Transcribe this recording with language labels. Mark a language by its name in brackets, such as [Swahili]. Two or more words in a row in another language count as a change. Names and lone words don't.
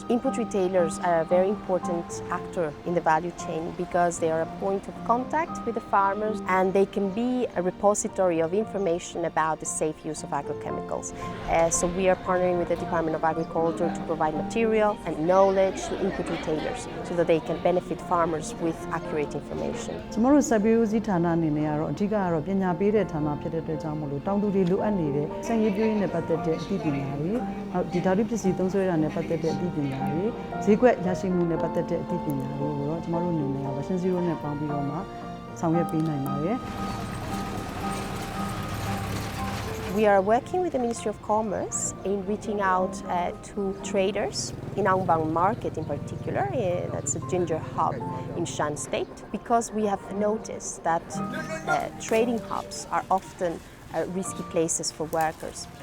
[English] Input retailers are a very important actor in the value chain because they are a point of contact with the farmers and they can be a repository of information about the safe use of agrochemicals. So we are partnering with the Department of Agriculture to provide material and knowledge to input retailers so that they can benefit farmers with accurate information. [Burmese] ကျမတို့စက်ပေးဦးစီးဌာနအနေနဲ့ကတော့အဓိကကတော့ပညာပေးတဲ့ဌာနဖြစ်တဲ့အတွက်ကြောင့်မို့လို့တောင်သူတွေလိုအပ်နေတဲ့စံရည်ပြည့်ရင်းနဲ့ပတ်သက်တဲ့အသိပညာတွေနောက်ဒီဓာတုပစ္စည်းသုံးစွဲတာနဲ့ပတ်သက်တဲ့အသိပညာတွေဈေးကွက်ရရှိမှုနဲ့ပတ်သက်တဲ့အသိပညာတွေကိုတော့ကျမတို့အနေနဲ့ Vision Zero နဲ့ပေါင်းပြီးတော့မှဆောင်ရွက်ပေးနိုင်ပါတယ် [English] We are working with the Ministry of Commerce in reaching out to traders in Angbang Market in particular, that's a ginger hub in Shan State, because we have noticed that trading hubs are often risky places for workers.